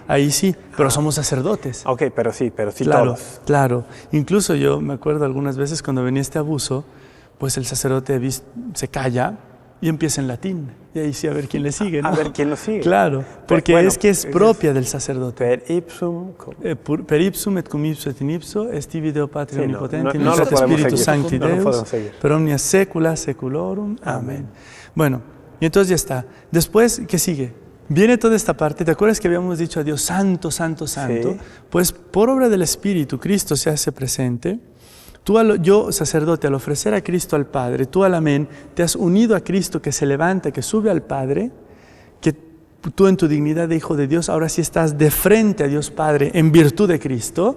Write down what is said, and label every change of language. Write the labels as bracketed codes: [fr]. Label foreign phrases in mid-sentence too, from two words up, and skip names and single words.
[es] Ahí sí, pero somos sacerdotes. Ok, pero sí Claro, todos. claro. Incluso yo me acuerdo algunas veces cuando venía este abuso, pues el sacerdote se calla y empieza en latín. Y ahí sí a ver quién le sigue, ¿no? A ver quién lo sigue. Claro, porque Bueno, es propia del sacerdote. [la] Per ipsum. Per ipsum et cum ipso et in ipso est Deo Patria [es] Sí, no, [la] Omnipotente, [es] no lo [la] et [es] podemos [la] Spiritus [es] seguir. [la] Sancti [es] No lo [la] Deus, [es] podemos seguir. [la] per omnia saecula saeculorum. [es] Amén. Bueno, y entonces ya está. Después, ¿qué sigue? Viene toda esta parte. ¿Te acuerdas que habíamos dicho a Dios santo, santo, santo? Sí. Pues por obra del Espíritu, Cristo se hace presente. Yo, sacerdote, al ofrecer a Cristo al Padre, tú al amén, te has unido a Cristo que se levanta, que sube al Padre, que tú en tu dignidad de hijo de Dios, ahora sí estás de frente a Dios Padre en virtud de Cristo.